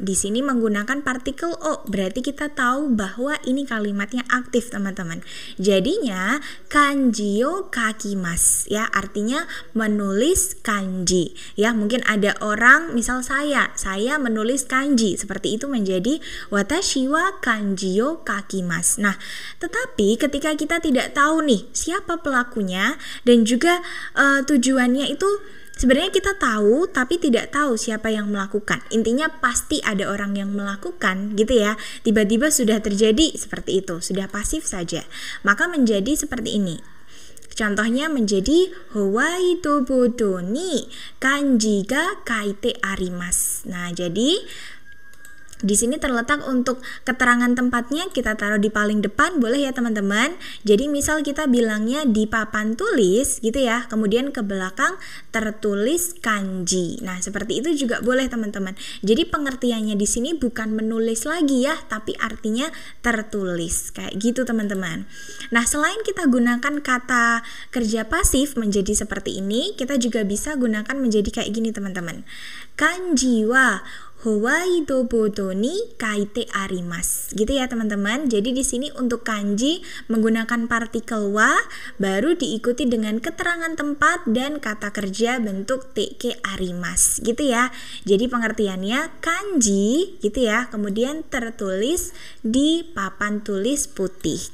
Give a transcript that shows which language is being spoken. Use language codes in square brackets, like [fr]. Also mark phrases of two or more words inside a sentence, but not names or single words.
[id] Di sini menggunakan partikel o, berarti kita tahu bahwa ini kalimatnya aktif teman-teman. Jadinya [ja] 漢字を書きます [id] ya, artinya menulis kanji ya. Mungkin ada orang, misal saya menulis kanji, seperti itu menjadi [ja] 私は漢字を書きます. [id] Nah, tetapi ketika kita tidak tahu nih siapa pelakunya dan juga tujuannya itu, sebenarnya kita tahu tapi tidak tahu siapa yang melakukan. Intinya pasti ada orang yang melakukan gitu ya. Tiba-tiba sudah terjadi seperti itu, sudah pasif saja. Maka menjadi seperti ini. Contohnya menjadi [ja] ハワイとボドに漢字が書いてあります. [id] Nah, jadi di sini terletak untuk keterangan tempatnya, kita taruh di paling depan boleh ya teman-teman. Jadi misal kita bilangnya di papan tulis gitu ya, kemudian ke belakang tertulis kanji. Nah, seperti itu juga boleh teman-teman. Jadi pengertiannya di sini bukan menulis lagi ya, tapi artinya tertulis. Kayak gitu teman-teman. Nah, selain kita gunakan kata kerja pasif menjadi seperti ini, kita juga bisa gunakan menjadi kayak gini teman-teman. [ja] 漢字はハワイとボドに書いてあります. [id] Gitu ya teman-teman. Jadi di sini untuk kanji menggunakan partikel wa, baru diikuti dengan keterangan tempat dan kata kerja bentuk [ja] てけあります. [id] Gitu ya. Jadi pengertiannya kanji gitu ya, kemudian tertulis di papan tulis putih.